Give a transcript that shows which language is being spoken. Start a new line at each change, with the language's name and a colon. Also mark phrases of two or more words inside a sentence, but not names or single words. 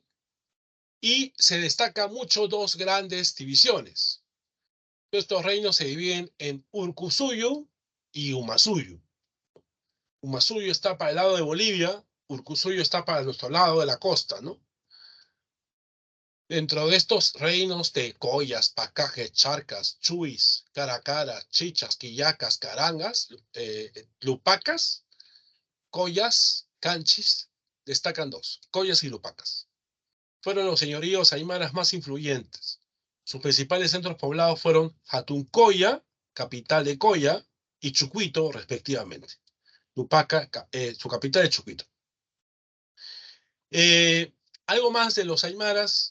Spanish: Y se destacan mucho dos grandes divisiones. Estos reinos se dividen en Urcusuyo y Umasuyo. Umasuyo está para el lado de Bolivia, Urcusuyo está para nuestro lado de la costa, ¿no? Dentro de estos reinos de Collas, Pacajes, Charcas, Chuis, Caracara, Chichas, Quillacas, Carangas, Lupacas, Collas, Canchis, destacan dos, Collas y Lupacas. Fueron los señoríos aymaras más influyentes. Sus principales centros poblados fueron Jatuncoya, capital de Coya, y Chucuito, respectivamente. Lupaca, su capital es Chucuito. Algo más de los aymaras.